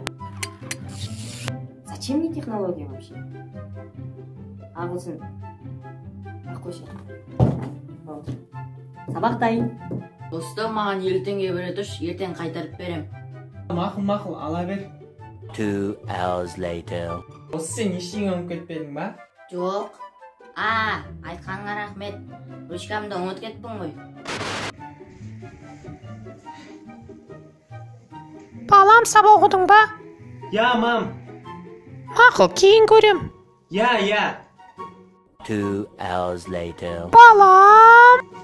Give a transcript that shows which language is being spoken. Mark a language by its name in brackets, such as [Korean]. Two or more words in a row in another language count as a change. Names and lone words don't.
[Russian] Зачем мне технология вообще? [Kazakh] Ағылшын. Аққойшы. Сабақ дайын. Достым, маған 50 теңге бере тұршы, ертең қайтарып берем. Мақұл, ала бер. [English] 2 hours later. [Kazakh] Осы сен ештеңе ұмытып кетпедің ба? Жоқ. Айтқаныңа рахмет. Ручкамды ұмытып кеттің ғой. Балам, сабақ оқыдың ба? [Russian] Я, мам. [Kazakh] Мақұл, кейін көрем. [Russian] Я. [English] 2 hours later. [Kazakh] Балам!